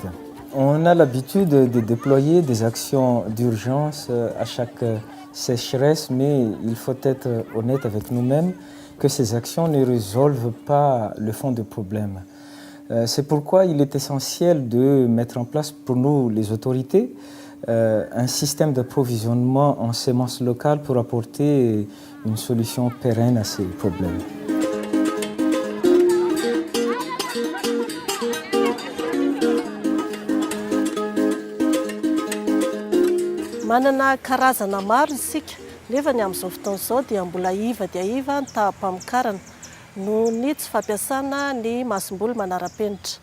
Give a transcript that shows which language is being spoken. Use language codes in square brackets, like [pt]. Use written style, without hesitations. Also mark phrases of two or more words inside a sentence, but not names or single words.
[fr] On a l'habitude de déployer des actions d'urgence à chaque sécheresse, mais il faut être honnête avec nous-mêmes que ces actions ne résolvent pas le fond du problème. C'est pourquoi il est essentiel de mettre en place pour nous, les autorités, un système d'approvisionnement en semences locales pour apporter une solution pérenne à ces problèmes. [mg] Manana karazana maro isika nefa ny amin'izao fotoana izao dia mbola iva dia iva ny tahampamokarana noho ny tsy fampiasana ny masom-boly manara-penitra.